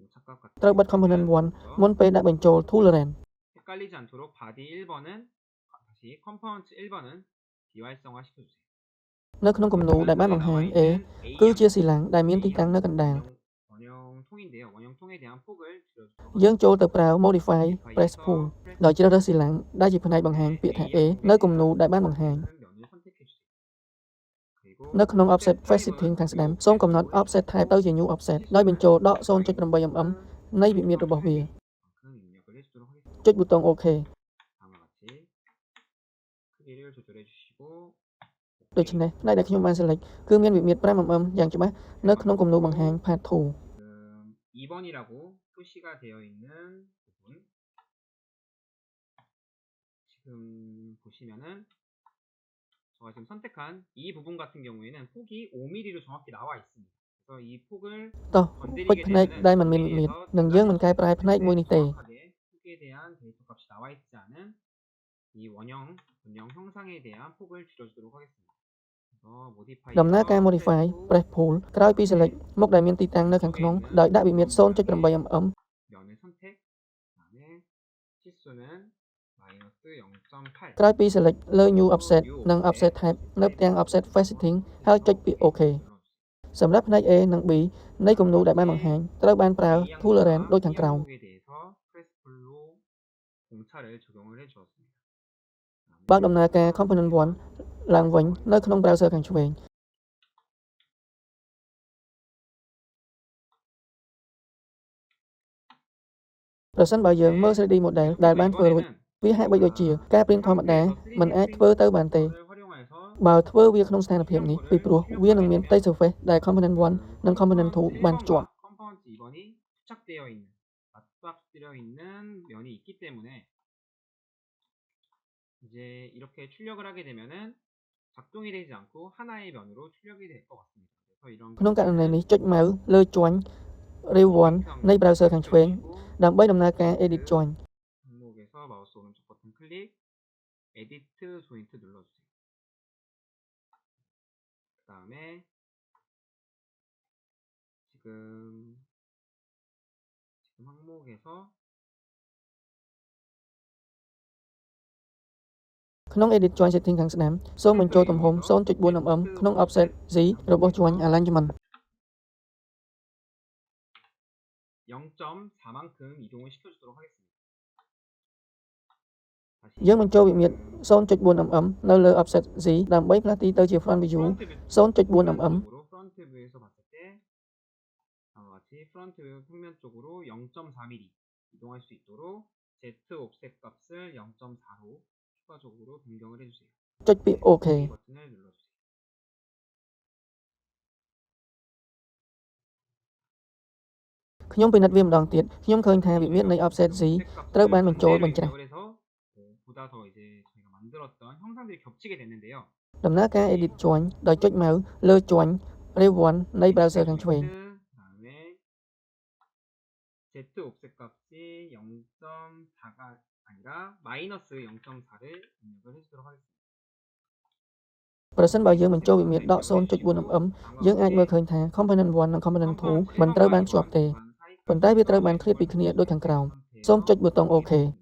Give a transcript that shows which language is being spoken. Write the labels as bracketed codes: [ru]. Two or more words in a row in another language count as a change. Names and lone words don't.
[ko] 착각 같은 [km] ត្រូវបិទ component 1 មុនពេលដាក់បញ្ចូល tolerance [ko] 헷갈리지 않도록 바디 1번은 다시 컴포넌트 1번은 비활성화 시켜주세요. [km] នៅក្នុងគំនូរដែលបានបង្ហាញ A គឺជាស៊ីឡាំងដែលមានទីតាំងនៅកណ្ដាល [ko] 원형통인데요. 원형통에 대한 폭을 줄여주세요. [km] យើងចូលទៅប្រើ [en] modify press pull [km] ដោយជ្រើសរើសស៊ីឡាំងដែលជាផ្នែកបង្ហាញពាក្យថា A នៅគំនូរដែលបានបង្ហាញ [ko] 면을 선택해주세요. 그리고 [km] នៅក្នុង [en] offset facing [km] ខាងស្ដាំសូមកំណត់ [en] offset type [km] ទៅជា [en] new offset [km] ដោយបញ្ចូលដក 0.8 mm នៃវិមាត្ររបស់វា [ko] 그만큼 입력을 해주도록 하겠습니다. [km] ចុចប៊ូតុង OK [ko] 다음과 같이 크기를 조절해주시고 [km] ដូច្នេះផ្នែកដែលខ្ញុំបាន select គឺមានវិមាត្រ 5 mm យ៉ាងច្បាស់នៅក្នុងគំនូរបង្ហាញ part 2 [ko] 지금 2번이라고 표시가 되어 있는 부분 지금 보시면은 제가 지금 선택한 이 부분 같은 경우에는 폭이 5mm로 정확히 나와 있습니다. 그래서 이 폭을 [km] តោះពេចផ្នែកដែលមិនមានវិមាត្រនឹងយើងមិនកែប្រែផ្នែកមួយនេះទេ [ko] 폭에 대한 데이터 값이 나와 있지 않은 이 원형 형상에 대한 폭을 줄여주도록 하겠습니다. [km] ដំណើរការ [en] modify press pull [km] ក្រោយពី select មុខដែលមានទីតាំងនៅខាងក្នុងដោយដាក់វិមាត្រ 0.8 mm [ko] 면을 선택 그다음에 치수는 -0.8 [km] ក្រោយពី select លើ [en] new offset [km] និង [en] offset type [km] នៅផ្ទាំង [en] offset facing [km] ហើយចុចពាក្យ OK សម្រាប់ផ្នែក A និង B នៃគំនូរដែលបានបង្ហាញត្រូវបានប្រើ tolerance ដូចខាងក្រោម បើកដំណើរការ component 1 ឡើងវិញនៅក្នុង browser ខាងឆ្វេង ប្រសិនបើយើងមើល [en] 3D model [km] ដែលបានធ្វើរួចវាហាក់បីដូចជាការ print ធម្មតាមិនអាចធ្វើទៅបានទេបើធ្វើវាក្នុងស្ថានភាពនេះពីព្រោះវានឹងមានផ្ទៃ surface ដែល component 1 និង component 2 បានភ្ជាប់ [ko] component 2번이 부착되어 있는 맞박되어 있는 면이 있기 때문에 이제 이렇게 출력을 하게 되면은 작동이 되지 않고 하나의 면으로 출력이 될 것 같습니다. 그래서 이런 [km] ក្នុងករណីនេះចុច mouse លើជាន់ Rev 1 នៃ browser ខាងឆ្វេងដើម្បីដំណើរការ edit ជាន់ [ko] 항목에서 마우스 오른쪽 버튼 클릭 [en] edit joint [ko] 눌러주세요. 그 다음에 지금 항목에서 [km] ក្នុង [en] edit joint setting [km] ខាងស្ដាំសូមបញ្ចូលទំហំ 0.4 mm ក្នុង [en] offset Z [km] របស់ [en] joint alignment [ko] 0.4만큼 이동을 시켜주도록 하겠습니다. [km] យើងបញ្ចូលវិមាត្រ 0.4 mm នៅលើ [en] offset Z [km] ដើម្បីផ្លាស់ទីទៅជា [en] front view [km] 0.4 mm [ko] 프론트 뷰에서 봤을 때 같이 프론트 뷰 평면 쪽으로 0.4mm 이동할 수 있도록 Z 옵셋 값을 0.4로 추가적으로 변경을 해주세요. [km] ចុចពាក្យ OK [ko] 버튼을 눌러주세요. [km] ខ្ញុំពិនិត្យវាម្ដងទៀតខ្ញុំឃើញថាវិមាត្រនៃ [en] offset Z [km] ត្រូវបានបញ្ចូលបញ្ច្រាស់ [ko] 그래서 보다 더 이제 저희가 만들었던 형상들이 겹치게 됐는데요. [km] ដំណើរការ [en] edit joint [km] ដោយចុច mouse លើ joint Rev 1 នៃ browser ខាងឆ្វេង [ko] 그다음에 Z 옵셋 값이 0.4가 아니라 -0.4를 입력을 해주도록 하겠습니다. [km] ប្រសិនបើយើងបញ្ចូលវិមាត្រដក 0.4 mm យើងអាចមើលឃើញថា component 1 និង component 2មិនត្រូវបានភ្ជាប់ទេប៉ុន្តែវាត្រូវបានឃ្លាតពីគ្នាដូចខាងក្រោមសូមចុចប៊ូតុង OK